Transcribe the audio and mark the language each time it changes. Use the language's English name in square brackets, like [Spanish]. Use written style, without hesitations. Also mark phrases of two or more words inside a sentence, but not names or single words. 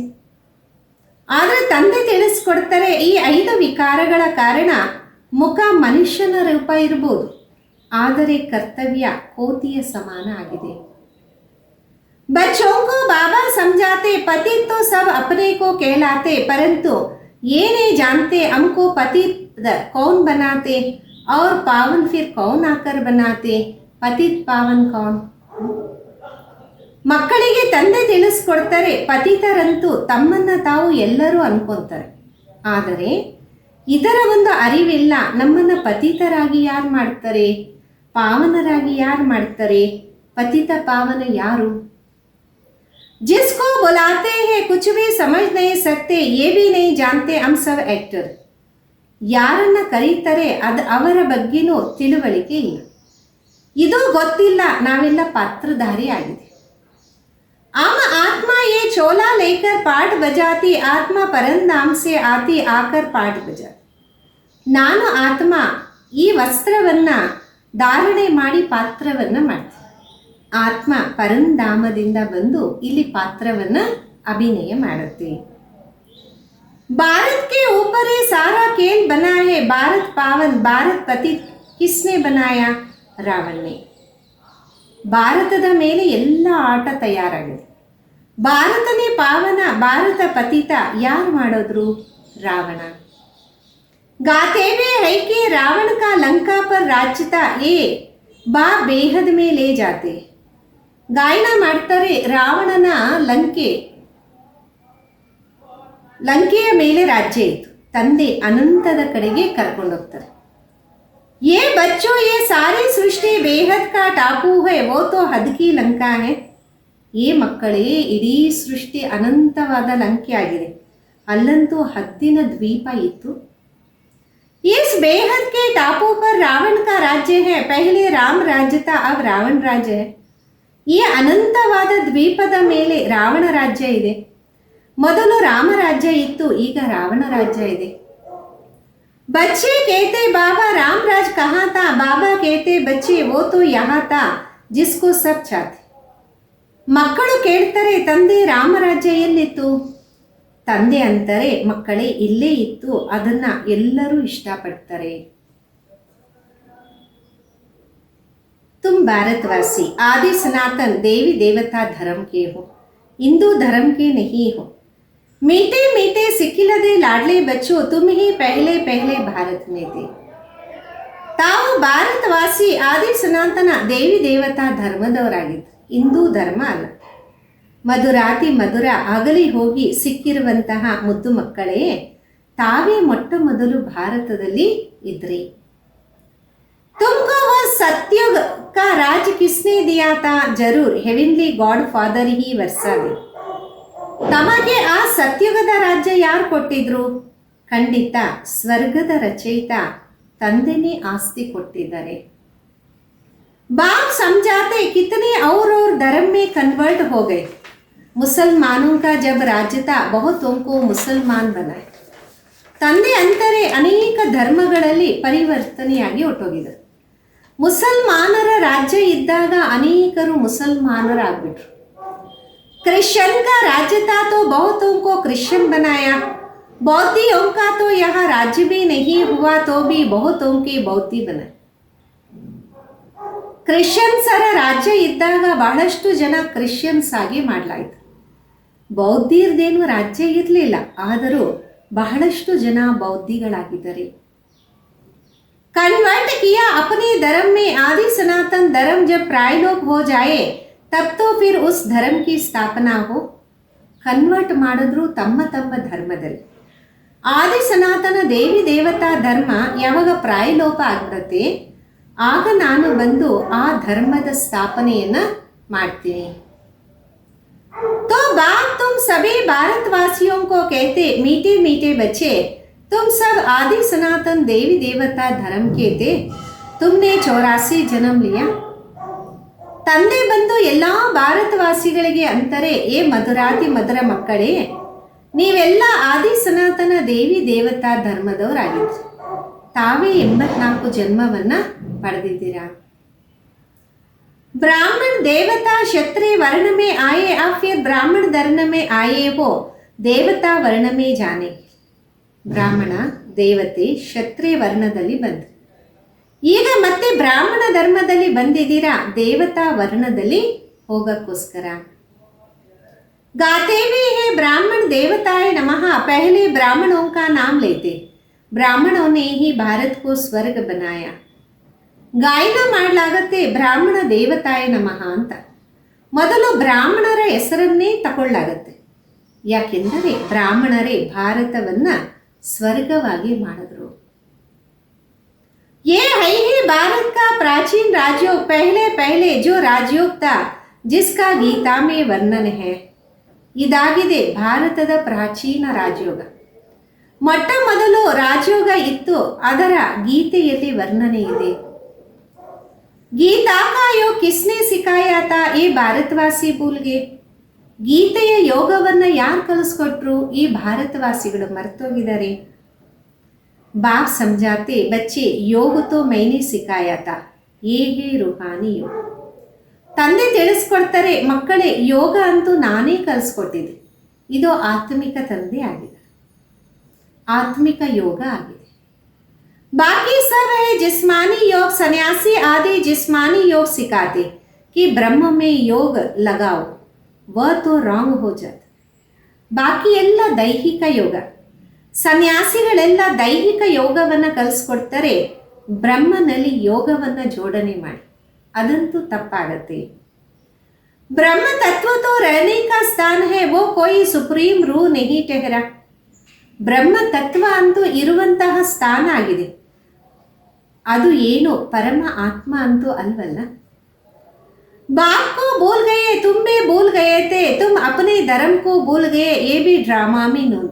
[Kannada] ಆದರೆ ತಂದೆ ತಿಳಿಸ್ಕೊಡ್ತಾರೆ ಈ 5 ವಿಕಾರಗಳ ಕಾರಣ ಮುಖ ಮನುಷ್ಯನ ರೂಪ ಇರಬಹುದು, ಆದರೆ ಕರ್ತವ್ಯ ಕೋತಿಯ ಸಮಾನ ಆಗಿದೆ. [Hindi] बच्चों को बाबा समझाते पतित तो सब अपने को कहलाते, परंतु ये नहीं जानते हमको पतित कौन बनाते और पावन फिर कौन आकर बनाते. पतित पावन कौन. [Kannada] ಮಕ್ಕಳಿಗೆ ತಂದೆ ತಿಳಿಸ್ಕೊಡ್ತಾರೆ ಪತಿತರಂತೂ ತಮ್ಮನ್ನ ತಾವು ಎಲ್ಲರೂ ಅನ್ಕೊಂತಾರೆ, ಆದರೆ ಇದರ ಒಂದು ಅರಿವಿಲ್ಲ ನಮ್ಮನ್ನ ಪತಿತರಾಗಿ ಯಾರು ಮಾಡ್ತಾರೆ, ಪಾವನರಾಗಿ ಯಾರು ಮಾಡ್ತಾರೆ, ಪತಿತ ಪಾವನ ಯಾರು. [Hindi] जिसको बुलाते हैं कुछ भी समझ नहीं सकते, ये भी नहीं जानते हम सब एक्टर. [Kannada] ಯಾರನ್ನ ಕರೀತಾರೆ ಅವರ ಬಗ್ಗೆನೂ ತಿಳುವಳಿಕೆ ಇಲ್ಲ, ಇದು ಗೊತ್ತಿಲ್ಲ, ನಾವೆಲ್ಲ ಪಾತ್ರಧಾರಿ ಆಗಿದೆ. [Hindi] हम आत्मा ये चोला लेकर पाठ बजाती, आत्मा परंधाम से आती आकर पाठ बजाती. [Kannada] ನಾನು ಆತ್ಮ ಈ ವಸ್ತ್ರವನ್ನ ಧಾರಣೆ ಮಾಡಿ ಪಾತ್ರವನ್ನ ಮಾಡ್ತೀನಿ, ಆತ್ಮ ಪರಂಧಾಮದಿಂದ ಬಂದು ಇಲ್ಲಿ ಪಾತ್ರವನ್ನ ಅಭಿನಯ ಮಾಡುತ್ತೆ. [Hindi] भारत के ऊपर ही सारा खेल बना है, भारत पावन भारत पतित किसने बनाया, रावण ने. [Kannada] ಭಾರತದ ಮೇಲೆ ಎಲ್ಲ ಆಟ ತಯಾರಾಗಿದೆ, ಭಾರತನೇ ಪಾವನ ಭಾರತ ಪತಿತ ಯಾರು ಮಾಡೋದ್ರು, ರಾವಣ. [Hindi] गाते हुए है कि रावण का लंका पर राज्य था, ये बा बेहद में ले जाते. [Kannada] ಗಾಯನ ಮಾಡ್ತಾರೆ ರಾವಣನ ಲಂಕೆಯ ಮೇಲೆ ರಾಜ್ಯ ಇತ್ತು, ತಂದೆ ಅನಂತದ ಕಡೆಗೆ ಕರ್ಕೊಂಡೋಗ್ತಾರೆ. [Hindi] ये बच्चों ये सारी सृष्टि बेहद का टापू है, वो तो हद की लंका है. [Kannada] ಈ ಮಕ್ಕಳೇ ಇಡೀ ಸೃಷ್ಟಿ ಅನಂತವಾದ ಲಂಕೆ ಆಗಿದೆ, ಅಲ್ಲಂತೂ ಹದ್ದಿನ ದ್ವೀಪ ಇತ್ತು. [Hindi] इस बेहद के टापू पर रावण का राज्य है, पहले राम राज्य था अब रावण राज्य है. [Kannada] ಈ ಅನಂತವಾದ ದ್ವೀಪದ ಮೇಲೆ ರಾವಣ ರಾಜ್ಯ ಇದೆ, ಮೊದಲು ರಾಮ ರಾಜ್ಯ ಇತ್ತು, ಈಗ ರಾವಣ ರಾಜ್ಯ ಇದೆ. [Hindi] बच्चे कहते बाबा राम राज कहाँ था, बाबा कहते बच्चे वो तो यहाँ था जिसको सब चाहते. [Kannada] ಮಕ್ಕಳು ಕೇಳ್ತಾರೆ ತಂದೆ ರಾಮರಾಜ್ಯ ಎಲ್ಲಿತ್ತು, ತಂದೆ ಅಂತಾರೆ ಮಕ್ಕಳೇ ಇಲ್ಲೇ ಇತ್ತು, ಅದನ್ನ ಎಲ್ಲರೂ ಇಷ್ಟಪಡ್ತಾರೆ. [Hindi] तुम भारतवासी आदि सनातन देवी देवता धर्म के हो, हिंदू धर्म के नहीं हो. मीठे मीठे सिक्किलदे लाडले बच्चों तुम ही पहले पहले भारत में थे. [Kannada] ತಾವು ಭಾರತವಾಸಿ ಆದಿ ಸನಾತನ ದೇವಿ ದೇವತಾ ಧರ್ಮದವರಾಗಿದ್ದರು, ಹಿಂದೂ ಧರ್ಮ ಅಲ್ಲ. ಮಧುರಾತಿ ಮಧುರ ಅಗಲಿ ಹೋಗಿ ಸಿಕ್ಕಿರುವಂತಹ ಮುದ್ದು ಮಕ್ಕಳೇ, ತಾವೇ ಮೊಟ್ಟ ಮೊದಲು ಭಾರತದಲ್ಲಿ ಇದ್ರಿ. [Hindi] तुमको वो सत्युग का राज किसने दिया था, जरूर [English] heavenly God Father [Hindi] ही वर्षा दे. [Kannada] ತಮಗೆ ಆ ಸತ್ಯುಗದ ರಾಜ್ಯ ಯಾರು ಕೊಟ್ಟಿದ್ರು, ಖಂಡಿತ ಸ್ವರ್ಗದ ರಚಯಿತ ತಂದೆನೇ ಆಸ್ತಿ ಕೊಟ್ಟಿದ್ದಾರೆ. [Hindi] बाप समझाते कितने और धर्म में कन्वर्ट हो गए. मुसलमानों का जब राज्य था बहुतों को मुसलमान बनाए. [Kannada] ತಂದೆ ಅಂತಾರೆ ಅನೇಕ ಧರ್ಮಗಳಲ್ಲಿ ಪರಿವರ್ತನೆಯಾಗಿ ಹೊರಟೋಗಿದ್ದಾರೆ. ಮುಸಲ್ಮಾನರ ರಾಜ್ಯ ಇದ್ದಾಗ ಅನೇಕರು ಮುಸಲ್ಮಾನರಾಗ್ಬಿಟ್ರು. [Hindi] क्रिश्चियन का राज्य था तो बहुतों को क्रिश्चियन बनाया. बौद्धियों का तो यह राज्य भी नहीं हुआ तो भी बहुतों की बौद्धि बनाए. [Kannada] ಕ್ರಿಶ್ಚಿಯನ್ಸರ ರಾಜ್ಯ ಇದ್ದಾಗ ಬಹಳಷ್ಟು ಜನ ಕ್ರಿಶ್ಚಿಯನ್ಸ್ ಆಗಿ ಮಾಡಲಾಯಿತು. ಬೌದ್ಧಿಯರದೇನು ರಾಜ್ಯ ಇರಲಿಲ್ಲ, ಆದರೂ ಬಹಳಷ್ಟು ಜನ ಬೌದ್ಧಿಗಳಾಗಿದ್ದಾರೆ. [Hindi] कन्वर्ट किया अपने धर्म में. आदि सनातन धर्म जब प्रायलोप हो जाए तब तो फिर उस धर्म की स्थापना हो. [Kannada] ಕನ್ವರ್ಟ್ ಮಾಡಿದ್ರು ತಮ್ಮ ತಮ್ಮ ಧರ್ಮದಲ್ಲಿ. ಆದಿ ಸನಾತನ ದೇವಿ ದೇವತಾ ಧರ್ಮ ಯಾವಾಗ ಪ್ರಾಯಲೋಪ ಆಗ್ಬಿಡುತ್ತೆ ಆಗ ನಾನು ಬಂದು ಆ ಧರ್ಮದ ಸ್ಥಾಪನೆಯನ್ನು ಮಾಡ್ತೀನಿ. [Hindi] तो बाप तुम सभी भारतवासियों को कहते मीठे मीठे बच्चे तुम सब आदि सनातन देवी देवता धर्म के थे. तुमने 84 जन्म लिया. [Kannada] ತಂದೆ ಬಂದು ಎಲ್ಲ ಭಾರತವಾಸಿಗಳಿಗೆ ಅಂತಾರೆ, ಏ ಮಧುರಾತಿ ಮಧುರ ಮಕ್ಕಳೇ, ನೀವೆಲ್ಲ ಆದಿ ಸನಾತನ ದೇವಿ ದೇವತಾ ಧರ್ಮದವರಾಗಿದ್ರಿ. ತಾವೇ 84 ಜನ್ಮವನ್ನು ಪಡೆದಿದ್ದೀರಾ. [Hindi] ब्राह्मण देवता क्षत्रिय वर्ण में आए, अब फिर ब्राह्मण धर्म में आए हो देवता वर्ण में जाने. [Kannada] ಬ್ರಾಹ್ಮಣ ದೇವತೆ ಕ್ಷತ್ರಿಯ ವರ್ಣದಲ್ಲಿ ಬಂದು ಈಗ ಮತ್ತೆ ಬ್ರಾಹ್ಮಣ ಧರ್ಮದಲ್ಲಿ ಬಂದಿದ್ದೀರಾ ದೇವತಾ ವರ್ಣದಲ್ಲಿ ಹೋಗಕ್ಕೋಸ್ಕರ. [Hindi] गाते भी है ब्राह्मण देवताए नमः. पहले ब्राह्मणों का नाम लेते. ब्राह्मणों ने ही भारत को स्वर्ग बनाया. [Kannada] ಗಾಯನ ಮಾಡಲಾಗತ್ತೆ ಬ್ರಾಹ್ಮಣ ದೇವತಾಯ ನಮಃ ಅಂತ. ಮೊದಲು ಬ್ರಾಹ್ಮಣರ ಹೆಸರನ್ನೇ ತಗೊಳ್ಳಾಗತ್ತೆ. ಯಾಕೆಂದರೆ ಬ್ರಾಹ್ಮಣರೇ ಭಾರತವನ್ನು ಸ್ವರ್ಗವಾಗಿ ಮಾಡಿದ್ರು. [Hindi] ये है ही भारत का प्राचीन राजयोग. पहले पहले जो राजयोग था जिसका गीता में वर्णन है. [Kannada] ಇದಾಗಿದೆ ಭಾರತದ ಪ್ರಾಚೀನ ರಾಜಯೋಗ. ಮೊಟ್ಟ ಮೊದಲು ರಾಜಯೋಗ ಇತ್ತು, ಅದರ ಗೀತೆಯಲ್ಲಿ ವರ್ಣನೆ ಇದೆ. [Hindi] गीता का योग किसने सिखाया था ये भारतवासी भूल गए. [Kannada] ಗೀತೆಯ ಯೋಗವನ್ನು ಯಾರು ಕಲಿಸ್ಕೊಟ್ರು ಈ ಭಾರತವಾಸಿಗಳು ಮರ್ತೋಗಿದ್ದಾರೆ. [Hindi] बाप समझाते बच्चे योग तो मैंने सिखाया था, ये है रूहानी योग. [Kannada] ತಂದೆ ತಿಳಿಸ್ಕೊಡ್ತಾರೆ, ಮಕ್ಕಳೇ ಯೋಗ ಅಂತೂ ನಾನೇ ಕಲಿಸ್ಕೊಟ್ಟಿದ್ದೆ. ಇದು ಆತ್ಮಿಕ ತಂದೆ ಆಗಿದೆ, ಆತ್ಮಿಕ ಯೋಗ ಆಗಿದೆ. [Hindi] बाकी सब है जिस्मानी योग. सन्यासी आदि जिस्मानी योग सिखाते कि ब्रह्म में योग लगाओ, वह तो रॉन्ग हो जाता. [Kannada] ಬಾಕಿ ಎಲ್ಲ ದೈಹಿಕ ಯೋಗ. ಸನ್ಯಾಸಿಗಳೆಲ್ಲ ದೈಹಿಕ ಯೋಗವನ್ನು ಕಲಿಸ್ಕೊಡ್ತಾರೆ, ಬ್ರಹ್ಮನಲ್ಲಿ ಯೋಗವನ್ನು ಜೋಡಣೆ ಮಾಡಿ, ಅದಂತೂ ತಪ್ಪಾಗತ್ತೆ. [Hindi] ब्रह्म तत्व तो रहने का स्थान है, वो कोई [English] supreme ru [Hindi] नहीं ठहरा. [Kannada] ಬ್ರಹ್ಮ ತತ್ವ ಅಂತೂ ಇರುವಂತಹ ಸ್ಥಾನ ಆಗಿದೆ, ಅದು ಏನು ಪರಮ ಆತ್ಮ ಅಂತೂ ಅಲ್ವಲ್ಲ. [Hindi] बाप को भूल गए, तुम भी भूल गए थे, तुम अपने धर्म को भूल गए, ये भी ड्रामा में नोंद.